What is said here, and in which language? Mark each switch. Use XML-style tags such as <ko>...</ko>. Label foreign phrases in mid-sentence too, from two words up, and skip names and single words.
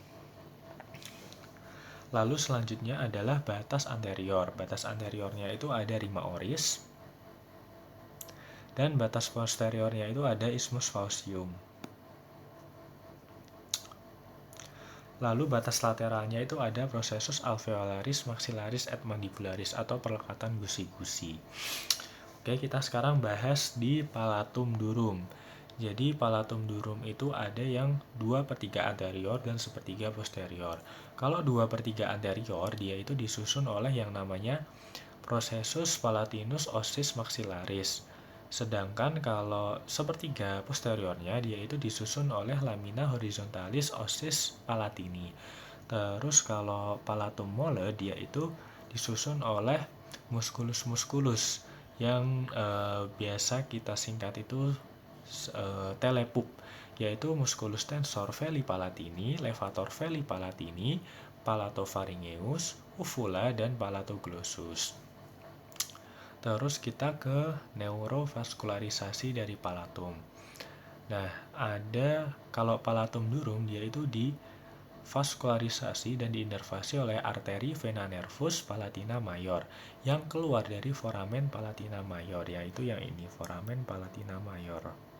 <id>Lalu selanjutnya adalah batas anterior. Batas anteriornya itu ada</id> <la>rima oris,</la> <id>dan batas posteriornya itu ada</id> <la>isthmus faucium.</la> <id>Lalu batas lateralnya itu ada</id> <la>processus alveolaris maxillaris et mandibularis</la> <id>atau perlekatan gusi-gusi. Oke, kita sekarang bahas di</id> <la>palatum durum.</la> <id>Jadi</id> <la>palatum durum</la> <id>itu ada yang 2/3 anterior dan 1/3 posterior. Kalau 2/3 anterior, dia itu disusun oleh yang namanya</id> <la>processus palatinus ossis maxillaris.</la> <id>Sedangkan kalau 1/3 posteriornya, dia itu disusun oleh</id> <la>lamina horizontalis ossis palatini.</la> <id>Terus kalau</id> <la>palatum mole,</la> <id>dia itu disusun oleh</id> <la>musculus musculus</la> <id>yang biasa kita singkat itu telepup, yaitu</id> <la>musculus tensor veli palatini, levator veli palatini,</la> <id>palatopharyngeus, uvula, dan palatoglossus. Terus kita ke neurovaskularisasi dari palatum. Nah, ada kalau</id> <la>palatum durum,</la> <id>dia itu divaskularisasi dan diinervasi oleh arteri vena nervus palatina mayor yang keluar dari foramen palatina mayor, yaitu yang ini, foramen palatina mayor.</id>